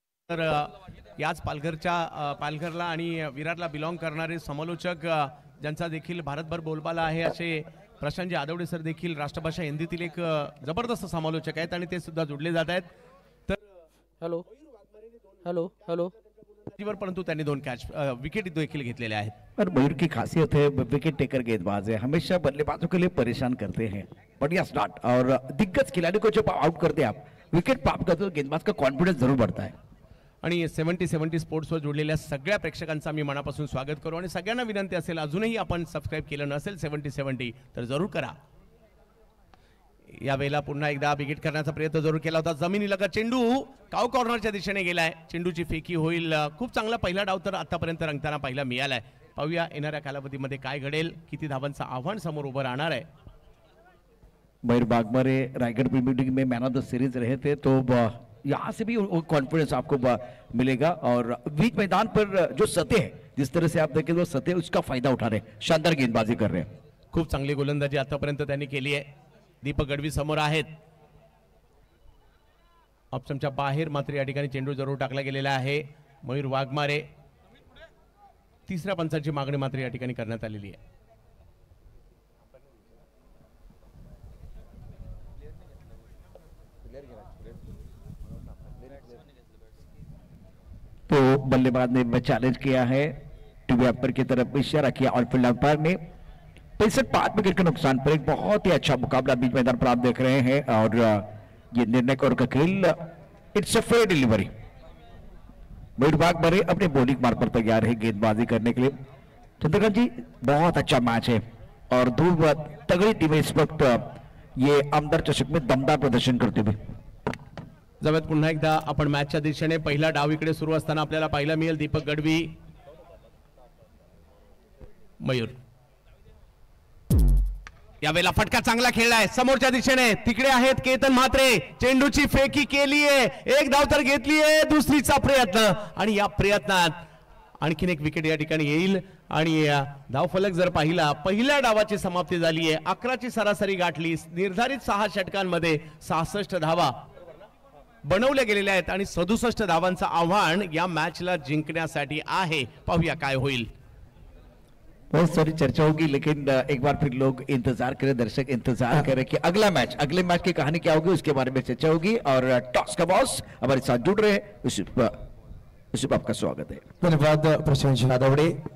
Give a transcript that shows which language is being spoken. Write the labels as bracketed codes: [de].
[mr] तर याच पालघरला आणि विराटला बिलॉंग करणारे समालोचक ज्यांचा देखील भारतभर बोलबाला आहे असे प्रशांत आदवडे सर देखील राष्ट्रभाषा हिंदीतील एक जबरदस्त समालोचक आहेत आणि ते सुद्धा जोडले जात आहेत. तर [en] hello hello hello [mr] परंतु त्यांनी 2 कॅच विकेट देखील घेतलेले आहेत. [hi] पर मयूर की खासियत है विकेट टेकर गेंदबाज है, हमेशा बल्लेबाजों के लिए परेशान करते हैं. बढ़िया स्टार्ट और दिग्गज खिलाड़ी को जब आउट करते हैं आप विकेट प्राप्त करते हो गेंदबाज का कॉन्फिडेंस जरूर बढ़ता है. [mr] आणि 70 स्पोर्ट्सवर जोडलेल्या सगळ्या प्रेक्षकांचा मी मनापासून स्वागत करू आणि सगळ्यांना विनंती असेल अजूनही आपण सबस्क्राईब केलं नसेल 70 तर जरूर करा. यावेळेला पुन्हा एकदा विकेट करण्याचा प्रयत्न जरूर केला होता. जमिनीलगत चेंडू काव कॉर्नरच्या दिशेने गेलाय. चेंडूची फेकी होईल. खूप चांगला पहिला डाव तर आतापर्यंत रंगताना पाहायला मिळालाय. पाहूया येणाऱ्या कालावधीमध्ये काय घडेल, किती धावांचं आव्हान समोर उभं राहणार आहे. [hi] मयूर वाघमारे रायगढ़ प्रीमियर लीग में मैन ऑफ द सीरीज रहे थे, तो यहाँ से भी कॉन्फिडेंस आपको मिलेगा. और बीच मैदान पर जो सतह है, जिस तरह से आप देखें वो सतह उसका फायदा उठा रहे हैं, शानदार गेंदबाजी कर रहे हैं. [mr] खूप चांगली गोलंदाजी आतापर्यंत त्यांनी केली आहे. दीपक गडवी समोर आहेत. ऑप्शनच्या बाहेर मात्र या ठिकाणी चेंडू जरूर टाकला गेलेला आहे. मयूर वाघमारे तिसऱ्या पंचाची मागणी मात्र या ठिकाणी करण्यात आलेली आहे. [hi] तो बल्लेबाज ने चैलेंज किया है, टीवी अंपायर की तरफ इशारा किया और फील्ड अंपायर ने 65 विकेट के नुकसान पर एक बहुत ही अच्छा मुकाबला बीच मैदान पर आप देख रहे हैं. और ये निर्णय और का खेल, [en] It's a fair delivery. [hi] मयूर वाघमारे अपने बॉलिंग मार्ग पर तैयार है गेंदबाजी करने के लिए. चंद्रकांत जी, बहुत अच्छा मैच है और दो तगड़ी टीमें इस वक्त ये आमदार चषक में दमदार प्रदर्शन करते हुए. [mr] जवळ पुन्हा एकदा आपण मॅचच्या दिशेने पहिला डाव इकडे सुरू असताना आपल्याला पाहायला मिळेल. दीपक गडवी, मयूर यावेळेला फटका चांगला खेळलाय समोरच्या दिशेने. तिकडे आहेत केतन म्हात्रे. चेंडूची फेकी केलीये, एक धाव तर घेतलीये. दुसरीचा प्रयत्न आणि या प्रयत्नात आणखीन एक विकेट या ठिकाणी येईल. आणि धावफलक जर पाहिला, पहिल्या डावाची समाप्ती झाली आहे. 11ची सरासरी गाठली. निर्धारित 6 षटकांमध्ये 66 धावा बनवल्या गेलेल्या आहेत आणि 67 धावांचं आव्हान या मॅचला जिंकण्यासाठी आहे. पाहूया काय होईल. [hi] बहुत सारी चर्चा होगी, लेकिन एक बार फिर लोग इंतजार करें, दर्शक इंतजार करें कि अगले मैच की कहानी क्या होगी, उसके बारे में चर्चा होगी. और टॉस का बॉस हमारे साथ जुड़ रहे हैं, उसी पर आपका स्वागत है. धन्यवाद प्रशांत यादवड़े.